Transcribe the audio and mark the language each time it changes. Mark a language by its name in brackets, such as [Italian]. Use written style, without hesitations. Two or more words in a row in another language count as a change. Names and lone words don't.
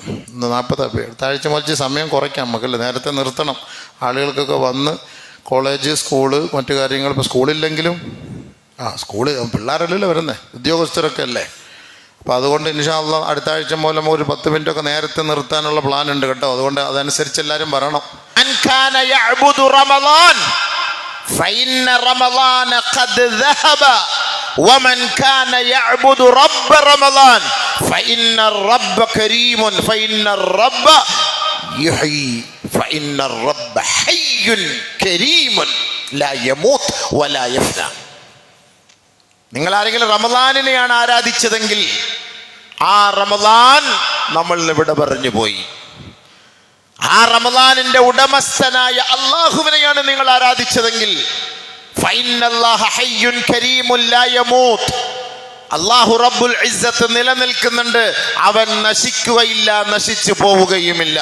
[Malayalam] ഇന്ന് 40 അടുത്ത ആഴ്ച മുതൽ സമയം കുറയ്ക്കാം നമുക്കല്ലേ, നേരത്തെ നിർത്തണം. ആളുകൾക്കൊക്കെ വന്ന് കോളേജ്, സ്കൂള്, മറ്റു കാര്യങ്ങൾ. ഇപ്പോൾ സ്കൂളില്ലെങ്കിലും സ്കൂള് പിള്ളേരല്ലല്ലോ വരുന്നത്, ഉദ്യോഗസ്ഥരൊക്കെ അല്ലേ. അപ്പോൾ അതുകൊണ്ട് [Arabic] إن شاء الله [Malayalam] അടുത്ത ആഴ്ച മൂലം ഒരു 10 മിനിറ്റൊക്കെ നേരത്തെ നിർത്താനുള്ള പ്ലാൻ ഉണ്ട് കേട്ടോ. അതുകൊണ്ട് അതനുസരിച്ച് എല്ലാവരും പറയണം. [Arabic] فإن رمضان قد ذهب ومن كان يعبد رب رمضان فإن الرب كريم فإن الرب يحيي فإن الرب حي كريم لا يموت ولا يفنى. [Malayalam] നിങ്ങൾ ആരെങ്കിലും റമദാനിനെയാണ് ആരാധിച്ചതെങ്കിൽ ആ റമദാൻ നമ്മൾ ഇവിടെ പറഞ്ഞു പോയി. ആ റമദാനിന്റെ ഉടമസ്ഥനായ അള്ളാഹുവിനെയാണ് നിങ്ങൾ ആരാധിച്ചതെങ്കിൽ [Arabic] فإن الله حي كريم لا يموت, الله رب العزة [Malayalam] നിലനിൽക്കുന്നുണ്ട്, അവൻ നശിക്കുകയില്ല, നശിച്ചു പോവുകയുമില്ല.